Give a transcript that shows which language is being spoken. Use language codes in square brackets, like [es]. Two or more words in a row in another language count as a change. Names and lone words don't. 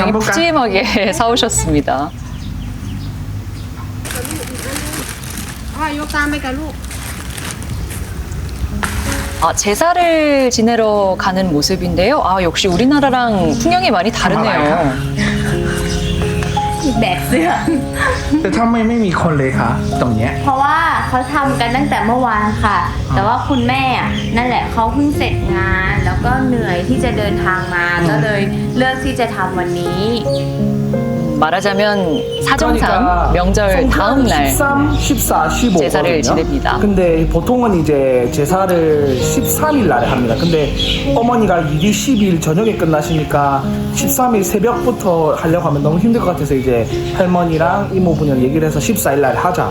[ko] 굉장히 가볼까? 푸짐하게 사오셨습니다. 제사를 지내러 가는 모습인데요. 역시 우리나라랑 풍경이 많이 다르네요. [th] แบกเสื้อ แต่ทำไมไม่มีคนเลยคะตรงเนี้ย เพราะว่าเขาทำกันตั้งแต่เมื่อวานค่ะ แต่ว่าคุณแม่นั่นแหละเขาเพิ่งเสร็จงาน แล้วก็เหนื่อยที่จะเดินทางมา ก็เลยเลือกที่จะทำวันนี้ [ko] 말하자면 사정상 명절 다음 날 13, 14, 15 제사를 지냅니다. 근데 보통은 이제 제사를 13일 날에 합니다. 근데 어머니가 일이 12일 저녁에 끝나시니까 13일 새벽부터 하려고 하면 너무 힘들 것 같아서 이제 할머니랑 이모분이랑 얘기를 해서 14일 날에 하자.